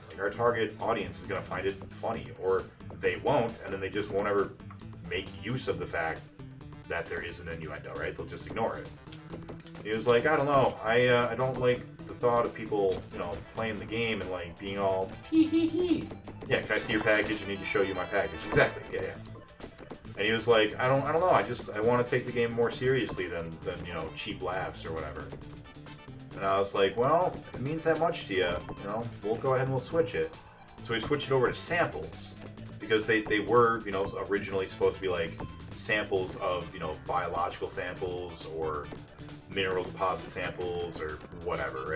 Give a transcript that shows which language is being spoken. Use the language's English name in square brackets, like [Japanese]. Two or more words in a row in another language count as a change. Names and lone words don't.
[English] Like our target audience is going to find it funny, or they won't, and then they just won't ever make use of the fact that there is an innuendo, right? They'll just ignore it. He was like, I don't know, I don't like the thought of people, you know, playing the game and like being all tee hee hee. Yeah, can I see your package? I need to show you my package. Exactly. Yeah. And he was like, I don't know. I want to take the game more seriously than you know, cheap laughs or whatever. And I was like, well, if it means that much to you, you know, we'll go ahead and we'll switch it. So we switched it over to samples, because they were, you know, originally supposed to be like samples of, you know, biological samples or mineral deposit samples or whatever, right?